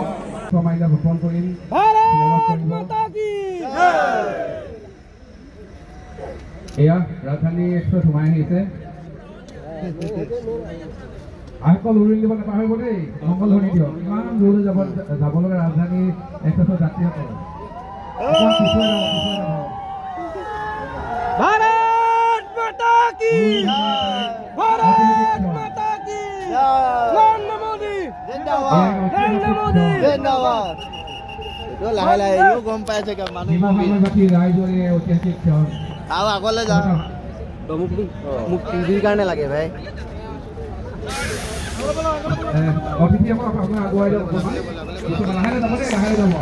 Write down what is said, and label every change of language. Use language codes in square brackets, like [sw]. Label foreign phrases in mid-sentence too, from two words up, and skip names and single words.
[as] মাইলা ভ্ৰমণ কৰিম। এয়া ৰাজধানী এক্সপ্ৰেছ সোমাই আহিছে। আইসকল উৰুলি দিব নাপাহৰিব দেই, মংগল ধৰি দিয়ক। ইমান দূৰলৈ যাব লগা ৰাজধানী এক্সপ্ৰেছৰ যাত্ৰীসকল [hi] भारत माता की भारत माता की नरेंद्र मोदी जिंदाबाद नरेंद्र मोदी जिंदाबाद [as] তো লাহে লাহে ইও গম পাইছে কি মানুহ শিৱসাগৰবাসী ৰাইজৰ এই ঐতিহাসিক ক্ষণ আও আগলৈ যা তো মোক টিভিৰ কাৰণে লাগে ভাই অতিথি আপোনাৰ আগুৱাই যাব লাহে যাব দেই, লাহে যাব।